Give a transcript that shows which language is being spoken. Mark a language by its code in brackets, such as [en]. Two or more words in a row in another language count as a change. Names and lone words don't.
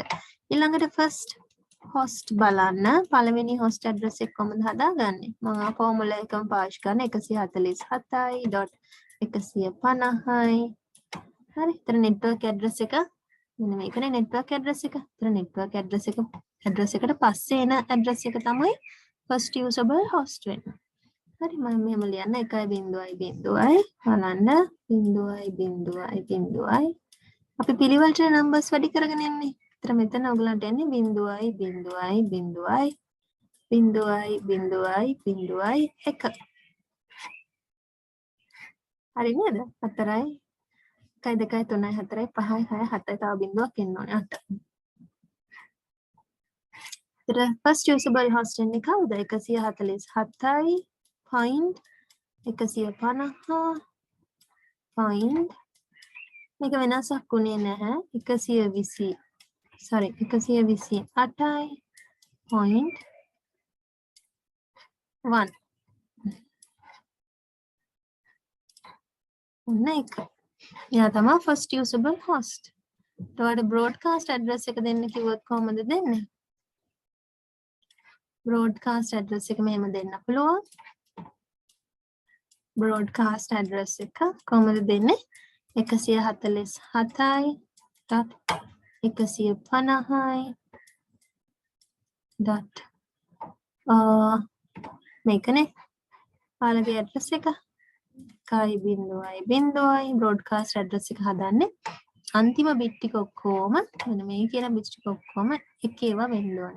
[si] ඊළඟට [en] first host [si] බලන්න. පළවෙනි [en] host address [si] එක කොහොමද හදාගන්නේ? මම formula එකම පාවිච්චි කරන 147.150යි. හරි. ඒතර [en] network address [si] එක මෙන්න මේකනේ [en] network address [si] එක. ඒතර [en] network address [si] එකට පස්සේ එන address එක තමයි [en] first usable host [si] වෙන්නේ. හරි මම මෙහෙම ලියන්න 1.0.0යි බලන්න 0.0.0යි අපි පිළිවෙලට numbers වැඩි කරගෙන යන්නේ. ඒතර මෙතන ඔයගලන්ට එන්නේ 0.0.0යි 1. හරි නේද? 4යි 1 2 3 4 5 6 7යි තව බිඳුවක් එන්න ඕනේ 8. ඒතර [en] first usable host [si] වෙන්නේ කවුද? 147යි point 150 point මේක වෙනසක් උනේ නැහැ 128යි point 1 ඔන්න එක. එයා තමයි [en] first usable host. [si] ඊට [en] broadcast address [si] එක දෙන්න කිව්වොත් කොහොමද දෙන්නේ? [en] broadcast address [si] එක මෙහෙම දෙන්න පුළුවන්. [en] broadcast address [si] එක කොහොමද දෙන්නේ? 147යි dot 150යි dot මේකනේ පාලගේ address එක 1.0.0යි [en] broadcast address [si] එක හදන්නේ අන්තිම bit ටික ඔක්කොම මෙන්න මේ කියන bit ටික ඔක්කොම එක ඒවා වෙන්න ඕනේ.